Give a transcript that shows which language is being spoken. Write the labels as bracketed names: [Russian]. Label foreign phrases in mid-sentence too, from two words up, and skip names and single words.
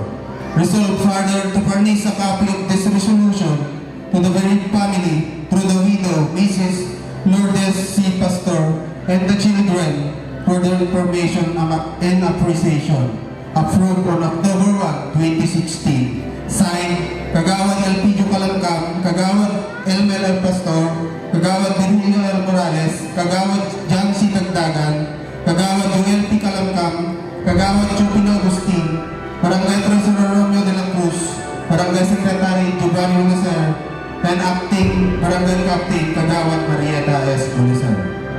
[English] Resolved further to furnish a copy of this resolution to the bereaved family through the widow, Mrs. Lourdes C. Pastor, and the children for their information and appreciation. Approved on October 1, 2016. Signed, Kagawad Elpidio Calangcam, Kagawad Elmer L. Pastor, Kagawad Virgilio L. Morales, Kagawad John C. Dagdagan, Kagawad Joel P. Calangcam, Kagawad Chupino Agustin, Barangay Treasurer Romeo de la Cruz, Barangay Secretary Giovanni Lucer, and Acting Barangay Captain Kagawad Marieta S. Bulisan.